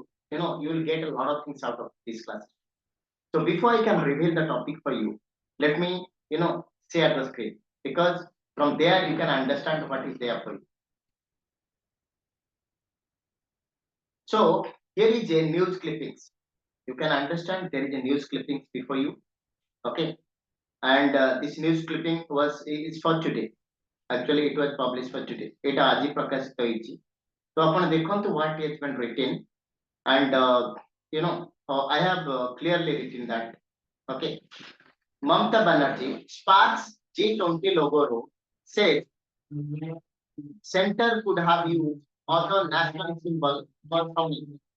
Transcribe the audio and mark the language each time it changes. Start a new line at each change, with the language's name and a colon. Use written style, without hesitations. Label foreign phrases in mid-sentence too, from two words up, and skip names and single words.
English: You will get a lot of things out of this class. So before I can reveal the topic for you, let me, share the screen because from there you can understand what is there for you. So here is a news clippings. You can understand there is a news clippings before you. Okay. And this news clipping is for today. Actually, it was published for today.
Odia: এটা ଆଜି ପ୍ରକାଶିତ ହେଇଛି ତ ଆପଣ ଦେଖନ୍ତୁ
English: what has been written and I have clearly written that. Okay, Mamata Banerjee sparks G20 logo row says center could have used other national symbol for founding.